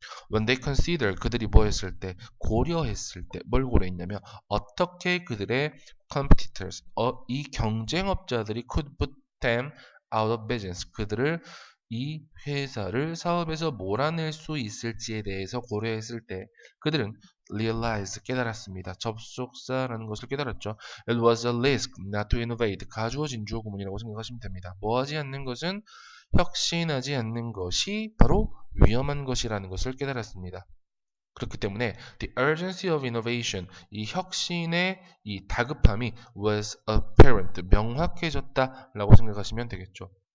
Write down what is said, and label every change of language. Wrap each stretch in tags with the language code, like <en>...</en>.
<en>When they consider,</en> <ko>그들이 뭐 했을 때, 고려했을 때, 뭘 고려했냐면 어떻게 그들의 competitors, 이 경쟁업자들이</ko> <en>could put them out of business,</en> <ko>그들을 이 회사를 사업에서 몰아낼 수 있을지에 대해서 고려했을 때 그들은 realize, 깨달았습니다. 접속사라는 것을 깨달았죠.</ko> <en>It was a risk not to innovate,</en> <ko>가주어 진주어 구문이라고 생각하시면 됩니다. 뭐 하지 않는 것은 혁신하지 않는 것이 바로 위험한 것이라는 것을 깨달았습니다. 그렇기 때문에</ko> <en>the urgency of innovation,</en> <ko>이 혁신의 이 다급함이</ko> <en>was apparent,</en> <ko>명확해졌다라고 생각하시면 되겠죠.</ko>